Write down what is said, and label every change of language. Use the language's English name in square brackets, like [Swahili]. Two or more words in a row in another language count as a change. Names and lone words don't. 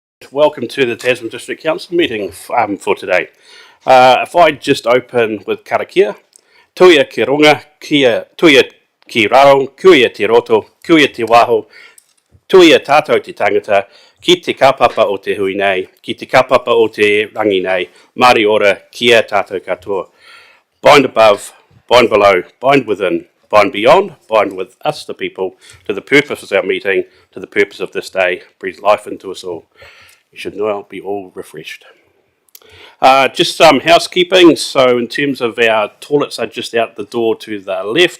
[English] welcome to the Tasman District Council meeting for today. If I just open with karakia, [Māori] tuia ki runga, tuia ki raro, kuia te roto, kuia te waho, tuia tātou te tangata, ki te kapapa o te hui nei, ki te kapapa o te rangi nei, Māori ora, kia tātou katoa. [English] Bind above, bind below, bind within, bind beyond, bind with us, the people, to the purpose of our meeting, to the purpose of this day, breathe life into us all. You should now be all refreshed. Just some housekeeping. So in terms of our toilets are just out the door to the left.